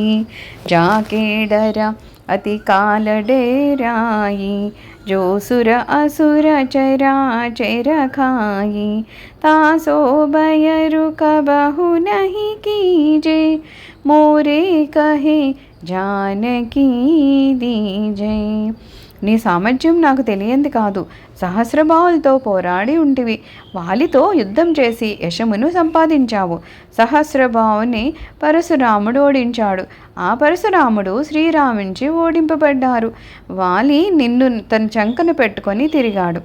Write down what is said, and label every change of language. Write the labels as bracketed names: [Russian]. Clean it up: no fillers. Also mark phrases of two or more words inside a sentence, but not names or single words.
[Awadhi] जाके डरा अति काल डेराई, जो सुर असुर चराचर खाई. तासो बयरु कबहु नहीं कीजे, मोरे कहे जानकी दीजे. [Telugu] నీ సామర్థ్యం నాకు తెలియంది కాదు. సహస్రబాహులతో పోరాడి ఉంటివి. వాలితో యుద్ధం చేసి యశమును సంపాదించావు. సహస్రబాహుని పరశురాముడు ఓడించాడు. ఆ పరశురాముడు శ్రీరాముంచి ఓడింపబడ్డారు. వాలి నిన్ను తన చంకను పెట్టుకొని తిరిగాడు.